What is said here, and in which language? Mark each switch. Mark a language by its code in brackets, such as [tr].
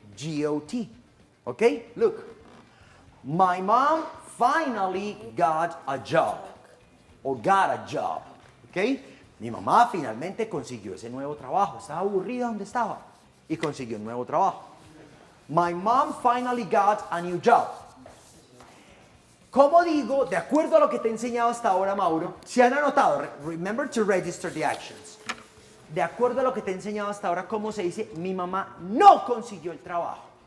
[en] G-O-T. Okay, look. My mom finally got a job. Or got a job. Okay? [es] Mi mamá finalmente consiguió ese nuevo trabajo. Estaba aburrida donde estaba. Y consiguió un nuevo trabajo. [en] My mom finally got a new job. [es] Como digo, de acuerdo a lo que te he enseñado hasta ahora, Mauro, si han anotado, [en] remember to register the actions. [es] De acuerdo a lo que te he enseñado hasta ahora, ¿cómo se dice? Mi mamá no consiguió el trabajo.